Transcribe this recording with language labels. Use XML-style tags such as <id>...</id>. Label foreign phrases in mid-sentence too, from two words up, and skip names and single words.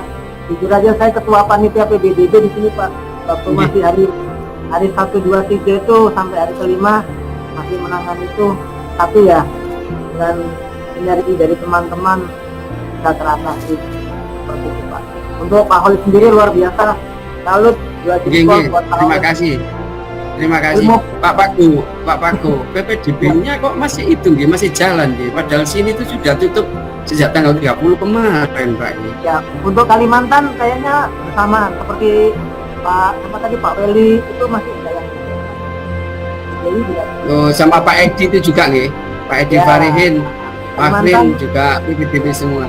<id>Jujur aja saya ketua panitia PBDB di sini Pak. Waktu masih hari 1, 2, 3 itu sampai hari kelima masih menangani itu, tapi ya dengan sinergi dari teman-teman bisa teratasi seperti itu Pak. Untuk Pak Holis sendiri luar biasa. Salut, terima kasih. Terima kasih Pak Paku. PPDB-nya kok masih itu nggih, masih jalan nggih. Padahal sini itu sudah tutup sejak tanggal 30 kemarin Pak. Ya, untuk Kalimantan kayaknya bersama seperti Pak Weli itu masih jalan. Jadi juga. Oh, sama Pak Edi itu juga nggih. Pak Edi ya, Farihin, Pak Frin juga PPDB semua.</id>